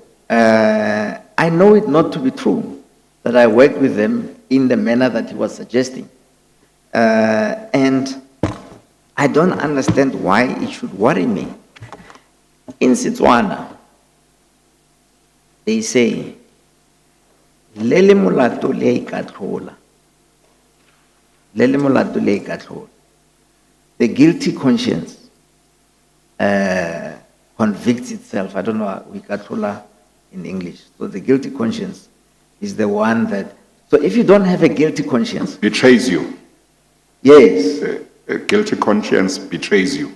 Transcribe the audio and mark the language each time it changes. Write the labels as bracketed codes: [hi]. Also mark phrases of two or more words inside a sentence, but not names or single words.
[en] I know it not to be true, that I worked with them in the manner that he was suggesting. And I don't understand why it should worry me. In Setswana, they say, [tn] Lele molato le ikatlola. Lele molato le ikatlola. [en] The guilty conscience convicts itself. I don't know ikatlola in English. So the guilty conscience is the one that. So if you don't have a guilty conscience, Betrays you. yes. A guilty conscience betrays you.